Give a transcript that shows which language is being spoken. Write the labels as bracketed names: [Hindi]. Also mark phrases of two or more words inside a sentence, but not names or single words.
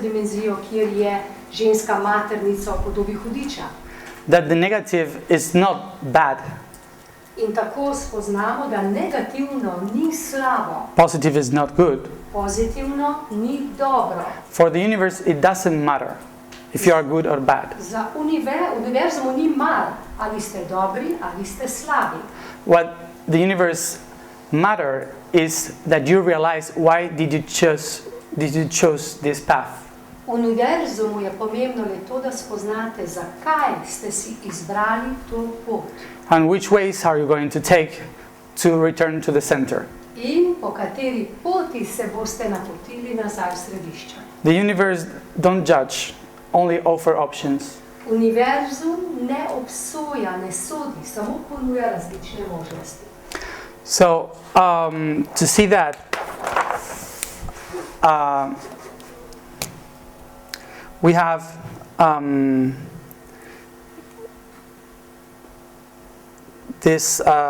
[Slovenian] dimenzijo, kjer je ženska maternica v podobi hudiča. [English] That the negative is not bad. [Slovenian] In tako spoznamo, da negativno ni slabo, [English] Positive is not good. [Slovenian] pozitivno ni dobro. [English] For the universe, it doesn't matter if you are good or bad. [Slovenian] Za univerzumu ni mar, ali ste dobri, ali ste slabi. [English] What the universe matter is that you realize why did you choose this path. [Slovenian] Univerzumu je pomembno le to, da spoznate, zakaj ste si izbrali to pot. [English] And which ways are you going to take to return to the center. [Slovenian] In po kateri poti se boste napotili nazaj v središče. [English] The universe don't judge, only offer options. [Slovenian] Univerzum ne obsoja, ne sodi, samo ponuja različne možnosti. [English] So, to see that, we have this